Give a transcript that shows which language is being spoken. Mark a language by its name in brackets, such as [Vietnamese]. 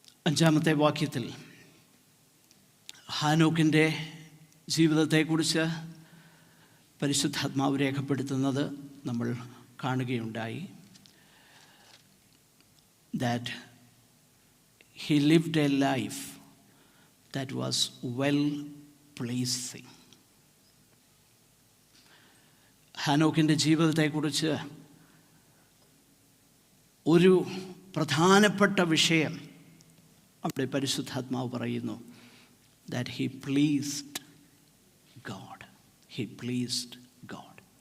[Malayalam] 5-ാമത്തെ വാക്യത്തിൽ ഹാനോക്കിൻ്റെ ജീവിതത്തെക്കുറിച്ച് പരിശുദ്ധാത്മാവ് രേഖപ്പെടുത്തുന്നത് നമ്മൾ കാണുകയുണ്ടായി. [English] That he lived a life that was well pleasing. [Malayalam] ഹാനോക്കിൻ്റെ ജീവിതത്തെക്കുറിച്ച് ഒരു പ്രധാനപ്പെട്ട വിഷയം അവിടെ പരിശുദ്ധാത്മാവ് പറയുന്നു. [English] That he pleased God. He pleased God.